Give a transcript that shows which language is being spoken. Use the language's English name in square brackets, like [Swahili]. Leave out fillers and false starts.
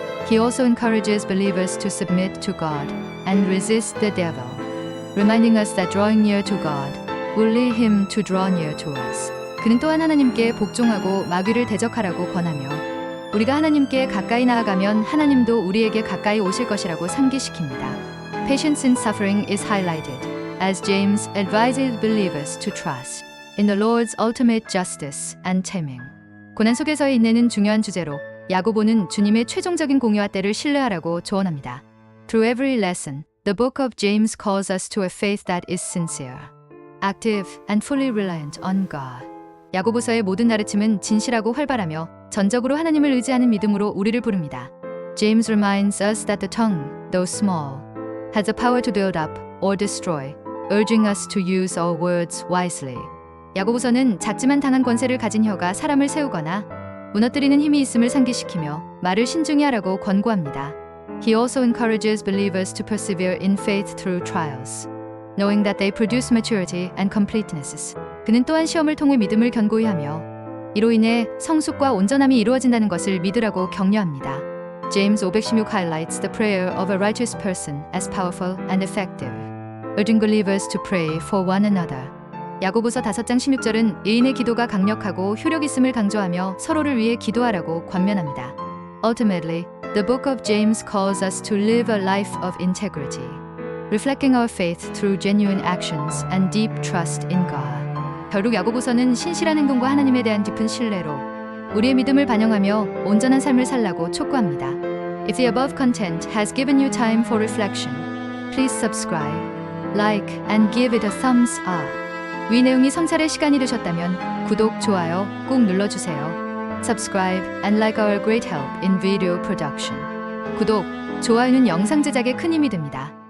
[English] He also encourages believers to submit to God and resist the devil, reminding us that drawing near to God will lead him to draw near to us. [Korean] 그는 또한 하나님께 복종하고 마귀를 대적하라고 권하며 우리가 하나님께 가까이 나아가면 하나님도 우리에게 가까이 오실 것이라고 상기시킵니다. [English] Patience in suffering is highlighted as James advises believers to trust in the Lord's ultimate justice and timing. [Korean] 고난 속에서의 인내는 중요한 주제로 야고보는 주님의 최종적인 공의와 때를 신뢰하라고 조언합니다. [English] Through every lesson, the book of James calls us to a faith that is sincere, active, and fully reliant on God. [Korean] 야고보서의 모든 가르침은 진실하고 활발하며 전적으로 하나님을 의지하는 믿음으로 우리를 부릅니다. [English] James reminds us that the tongue, though small, has the power to build up or destroy, urging us to use our words wisely. [Korean] 야고보서는 작지만 강한 권세를 가진 혀가 사람을 세우거나 무너뜨리는 힘이 있음을 상기시키며 말을 신중히 하라고 권고합니다. [English] He also encourages believers to persevere in faith through trials, knowing that they produce maturity and completeness. [Korean] 그는 또한 시험을 통해 믿음을 견고히 하며 이로 인해 성숙과 온전함이 이루어진다는 것을 믿으라고 격려합니다. [English] James 516 highlights the prayer of a righteous person as powerful and effective, urging believers to pray for one another. [Korean] 야고보서 5장 16절은 의인의 기도가 강력하고 효력 있음을 강조하며 서로를 위해 기도하라고 권면합니다. [English] Ultimately, the book of James calls us to live a life of integrity, reflecting our faith through genuine actions and deep trust in God. [Korean] 결국 야고보서는 신실한 행동과 하나님에 대한 깊은 신뢰로 우리의 믿음을 반영하며 온전한 삶을 살라고 촉구합니다. [English] If the above content has given you time for reflection, please subscribe, like, and give it a thumbs up. [Korean] 위 내용이 성찰의 시간이 되셨다면 구독, 좋아요 꼭 눌러주세요. [English] Subscribe and like our great help in video production. [Korean] 구독, 좋아요는 영상 제작에 큰 힘이 됩니다.